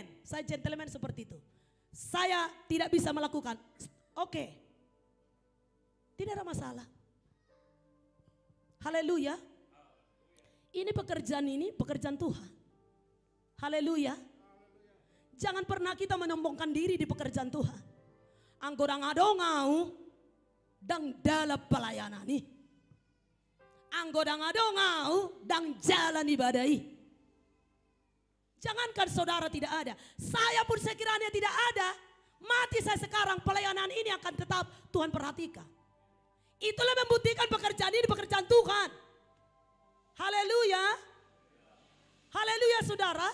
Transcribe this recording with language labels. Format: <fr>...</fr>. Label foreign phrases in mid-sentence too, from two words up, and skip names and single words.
<id>Saya gentleman seperti itu. Saya tidak bisa melakukan, oke. Tidak ada masalah. Haleluya. Ini pekerjaan Tuhan. Haleluya. Jangan pernah kita menyombongkan diri di pekerjaan Tuhan.</id> <bbc>Anggodang adongau dang</bbc> <id>dalam pelayanan nih.</id> <bbc>Anggodang adongau dang jalan ibadai.</bbc> <id>Jangankan saudara tidak ada, saya pun sekiranya tidak ada, mati saya sekarang, pelayanan ini akan tetap Tuhan perhatikan. Itulah membuktikan pekerjaan ini pekerjaan Tuhan. Haleluya. Haleluya saudara.</id>